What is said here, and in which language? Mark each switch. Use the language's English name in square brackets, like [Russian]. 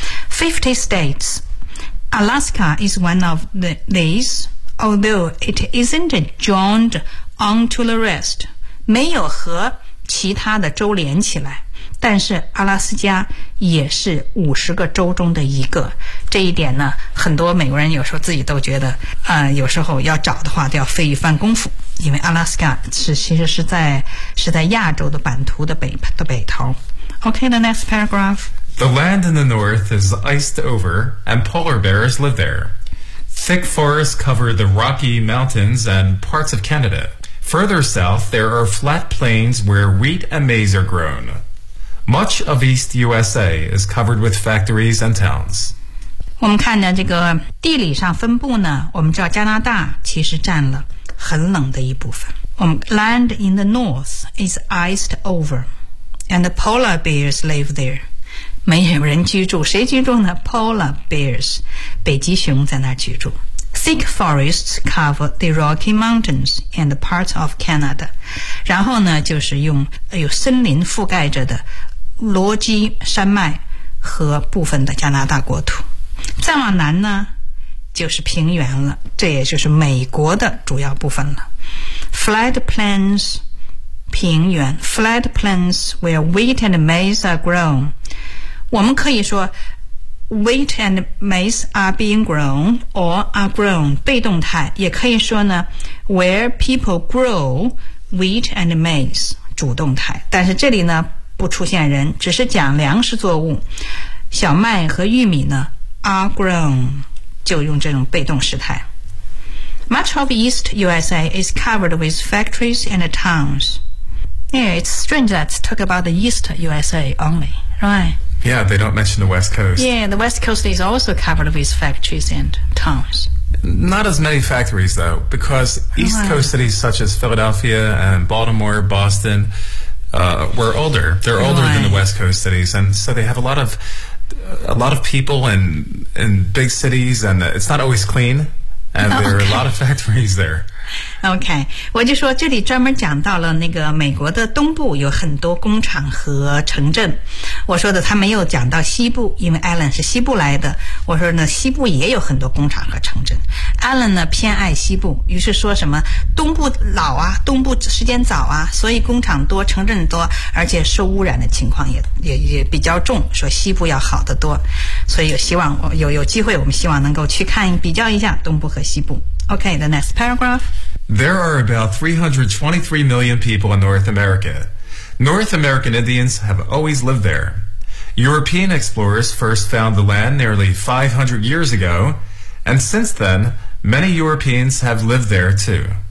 [English] 50 states Alaska is one of these, although it isn't joined onto the rest, [Chinese] 没有和其他的州连起来，但是阿拉斯加也是50个州中的一个。这一点呢，很多美国人有时候自己都觉得有时候要找的话都要费一番功夫，因为阿拉斯加其实是在亚洲的版图的北头。 [English] OK, the next paragraph. The land in the north is iced over and polar bears live there. Thick forests cover the Rocky Mountains and parts of Canada. Further south, there are flat plains where wheat and maize are grown. Much of East USA is covered with factories and towns. [Chinese] 我们看到这个地理上分布呢，我们知道加拿大其实占了很冷的一部分。我们 [English] land in the north is iced over, and the polar bears live there. [Chinese] 没有人居住，谁居住呢 ？ [English] Polar bears, [Chinese] 北极熊在那儿居住。 [English] Thick forests cover the Rocky Mountains and parts of Canada. [Chinese] 然后呢，就是用有森林覆盖着的罗基山脉和部分的加拿大国土。再往南呢，就是平原了，这也就是美国的主要部分了。 [English] Flat plains, 平原 ,flat plains where wheat and maize are grown. [Chinese] 我们可以说 [English] Wheat and maize are being grown or are grown, [Chinese] 被动态，也可以说呢 [English] where people grow wheat and maize, [Chinese] 主动态。但是这里呢不出现人，只是讲粮食作物，小麦和玉米呢 [English] are grown, [Chinese] 就用这种被动时态。 [English] Much of East USA is covered with factories and towns. Yeah, it's strange that's talk about the East USA only, right? Yeah, they don't mention the West Coast. Yeah, the West Coast is also covered with factories and towns. Not as many factories, though, because East Coast cities such as Philadelphia and Baltimore, Boston, were older. They're older than the West Coast cities, and so they have a lot of people in big cities, and it's not always clean, and there are a lot of factories there. [Chinese] OK, 我就说这里专门讲到了那个美国的东部有很多工厂和城镇。我说的他没有讲到西部，因为 Alan 是西部来的。我说呢西部也有很多工厂和城镇。Alan 呢偏爱西部，于是说什么东部老啊，东部时间早啊，所以工厂多城镇多，而且受污染的情况也比较重，说西部要好得多。所以有机会我们希望能够去看比较一下东部和西部。 [English] Okay, the next paragraph. There are about 323 million people in North America. North American Indians have always lived there. European explorers first found the land nearly 500 years ago, and since then, many Europeans have lived there too.